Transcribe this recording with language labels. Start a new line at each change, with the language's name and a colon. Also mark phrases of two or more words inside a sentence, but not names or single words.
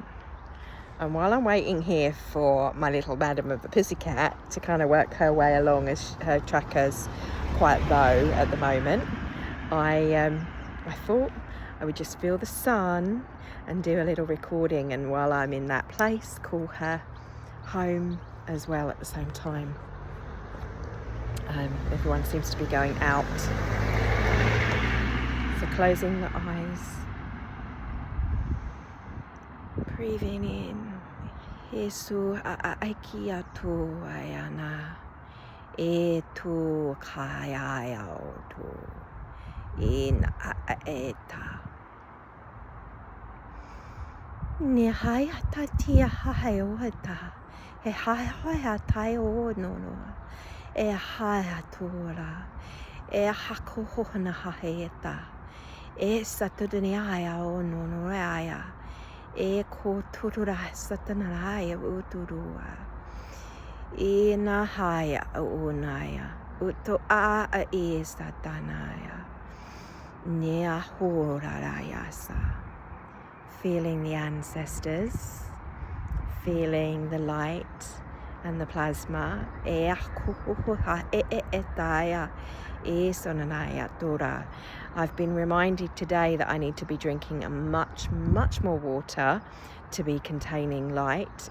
English: And while I'm waiting here for my little Madam of the Pussycat to kind of work her way along, as her tracker's quite low at the moment, I thought I would just feel the sun and do a little recording, and while I'm in that place, call her home as well at the same time. Everyone seems to be going out. So closing the eyes, breathing in. Jesu aiki atu ayana, e tu kaya tu in aeta. Ni hai ata tia hai oeta, he hai atai o no. E haia tōra, e hako hohana haheeta, e satudani aia o nono aia, e ko turura satanaraia uturua, e na haia o naya, uto a e satanaya, nea horarayasa. Feeling the ancestors, feeling the light and the plasma. I've been reminded today that I need to be drinking a much more water to be containing light.